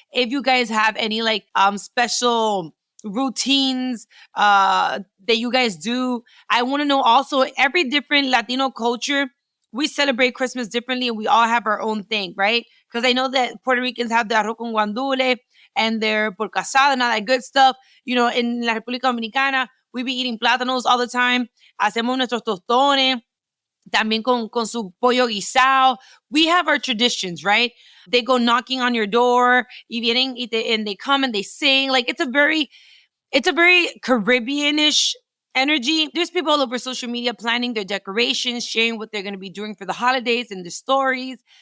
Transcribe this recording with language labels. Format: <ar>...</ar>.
<en>If you guys have any special routines that you guys do. I want to know also, every different Latino culture, we celebrate Christmas differently and we all have our own thing, right? Because I know that Puerto Ricans have the arroz con guandule and their por casado and all that good stuff. In La República Dominicana, we be eating plátanos all the time.</en> <es>Hacemos nuestros tostones. También con su pollo guisado.</es> <en>We have our traditions, right? They go knocking on your door, and they come and they sing. Like, it's a very Caribbean-ish energy. There's people all over social media planning their decorations, sharing what they're going to be doing for the holidays and the stories.</en>